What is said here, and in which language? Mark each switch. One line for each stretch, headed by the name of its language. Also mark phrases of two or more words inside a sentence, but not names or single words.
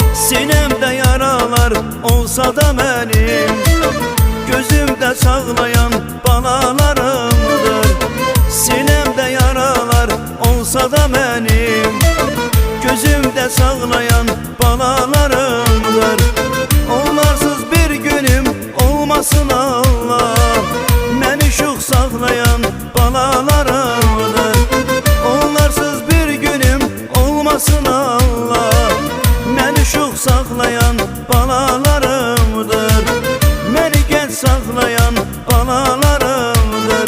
Turkish: Sinemde yaralar olsa da benim, gözümde çağlayan balalarımdır. Sinemde yaralar olsa da benim, gözümde çağlayan balalarımdır. Onlarsız bir günüm olmasın Allah,
Azerbaijani: məni şux saxlayan balalarımdır.
Turkish: Onlarsız bir günüm olmasın Allah,
Azerbaijani: məni şux saxlayan balalarımdır. Məni genç saxlayan balalarımdır.